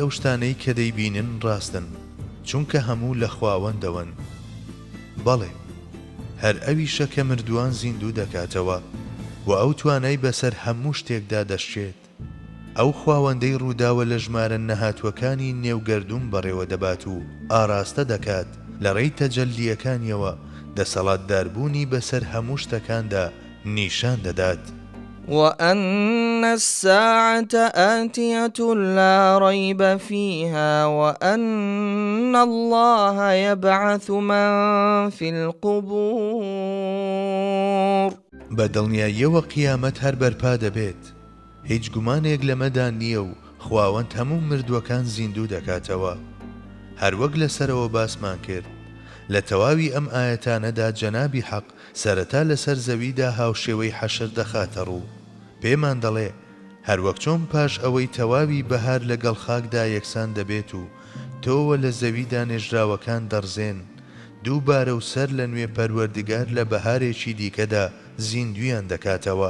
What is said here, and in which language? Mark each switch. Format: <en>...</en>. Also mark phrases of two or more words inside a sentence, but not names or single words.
<ckb>ئەو شتانەی کە دەیبینن ڕاستن چونکە هەموو لە خواوەندەوەن بەڵێ هەر ئەویشە کە مردووان زیندوو دەکاتەوە و ئەو توانای بەسەر هەموو شتێکدا دەشتێت ئەو خواوەندەی ڕووداوە لە ژمارە نەهاتوەکانی نێوگەردوون بەڕێوە دەبات و ئاراستە دەکات لە ڕێی تەجەلیەکانیەوە دەسەڵاتداربوونی بەسەر هەموو شتەکاندا نیشان دەدات</ckb> <ar>وأن الساعة آتية لا ريب فيها وأن الله يبعث من في القبور</ar> <ckb>بەدڵنیاییەوە قیامەت هەر بەرپا دەبێت هیچ گومانێک لەمەدا نییە و خواوەند هەموو مردووەکان زیندوو دەکاتەوە هەروەک لەسەرەوە باسمان کرد لە تەواوی ئەم ئاەتانەدا جەنابی حەق سەرەتا لەسەر زەویدا هاوشێوەی حەشر دەخاتە ڕوو پێمان دەڵێ هەروەک چۆن پاش ئەوەی تەواوی بەهار لەگەڵ خاکدا یەکسان دەبێت و تۆوە لە زەویدا نێژراوەکان دەڕزێن دووبارە و سەر لە نوێ پەروەردگار لە بەهارێکی دیکەدا زیندویان دەکاتەوە.</ckb>